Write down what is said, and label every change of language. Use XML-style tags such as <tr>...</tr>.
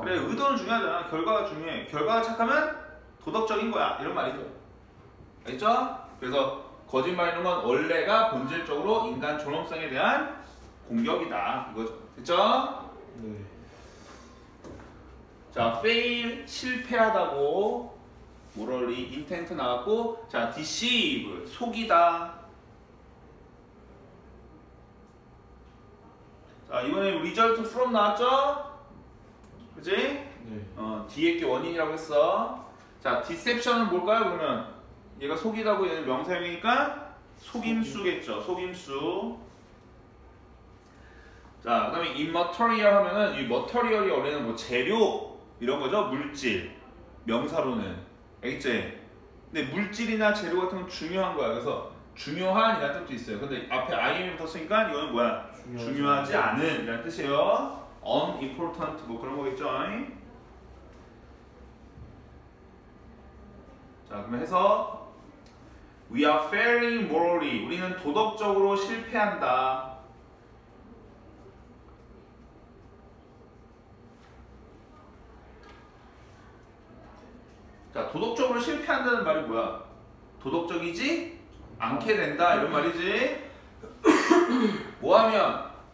<ko>그래, 의도는 중요하잖아. 결과가 중요해. 결과가 착하면 도덕적인 거야. 이런 말이죠. 알겠죠? 그래서 거짓말이라는 건 원래가 본질적으로 인간 존엄성에 대한 공격이다. 이거죠. 됐죠? 네. 자, fail, 실패하다고. morally, intent 나왔고. 자, deceive, 속이다. 자, 이번에 result from 나왔죠? 그치? 네. 뒤에 게 원인이라고 했어. 자, deception은 뭘까요? 그러면 얘가 속이다고 얘는 명사형이니까 속임수겠죠. 속임수. 자, 그 다음에 immaterial 하면은 이 material이 원래는 뭐 재료 이런 거죠. 물질. 명사로는. 알겠지? 근데 물질이나 재료 같은 건 중요한 거야. 그래서 중요한 이라는 뜻도 있어요. 근데 앞에 IM이 붙었으니까 이거는 뭐야? 중요하지 않은 이라는 뜻이에요. unimportant 뭐 그런 거겠죠. 자, 그러면 해서</ko> <en>we are failing morally.</en> <ko>우리는 도덕적으로 실패한다. 자, 도덕적으로 실패한다는 말이 뭐야? 도덕적이지 않게 된다 이런 말이지. 뭐하면?</ko>